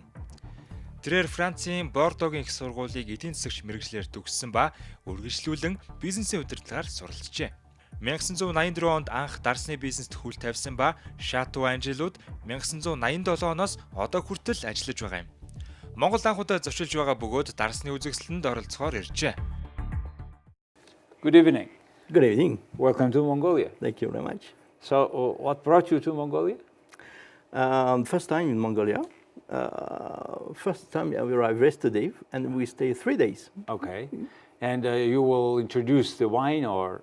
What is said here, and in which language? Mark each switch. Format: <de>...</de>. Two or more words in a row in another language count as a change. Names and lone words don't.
<mn>Тэрээр Францын Бордогийн их сургуулийг эдийн засагч мэргэжлэр төгссөн ба үргэлжлүүлэн бизнесийн удирдлагаар суралцжээ. 1984 онд анх дарсны бизнест хөл тавьсан ба Шату Анжелуд 1987 оноос одоо хүртэл ажиллаж байгаа юм. Монгол анхудаа зочилж байгаа бөгөөд дарсны үзэгсэлэнд оролцохоор иржээ.</mn> <en>Good evening. Good evening. Welcome to Mongolia. Thank you very much. So, what brought you to Mongolia? First time in Mongolia. First time we arrived yesterday, and we stay 3 days. Okay. And you will introduce the wine, or?</en>